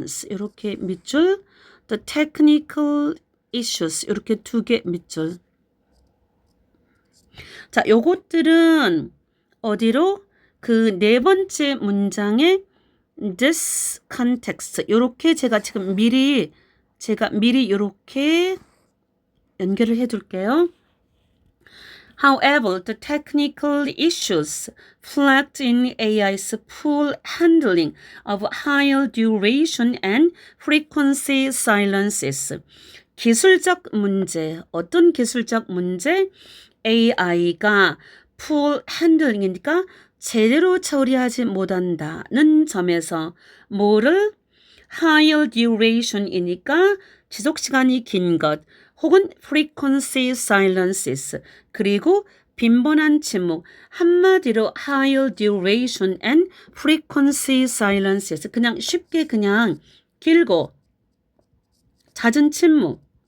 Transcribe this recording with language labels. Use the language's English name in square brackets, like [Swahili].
[Korean] 이렇게 밑줄 [English] the technical issues [Korean] 이렇게 두 개 밑줄 자 요것들은 어디로 그 네 번째 문장에 [English] this context [Korean] 이렇게 제가 지금 미리 이렇게 연결을 해 둘게요. [English] However, the technical issues flagged in AI's poor handling of higher duration and frequency silences. [Korean] 기술적 문제, 어떤 기술적 문제? AI가 [English] poor handling [Korean] 이니까 제대로 처리하지 못한다는 점에서 뭐를 higher duration이니까 지속시간이 긴 것 혹은 frequency silences 그리고 빈번한 침묵 한마디로 [English] higher duration and frequency silences [Korean] 그냥 쉽게 그냥 길고 잦은 침묵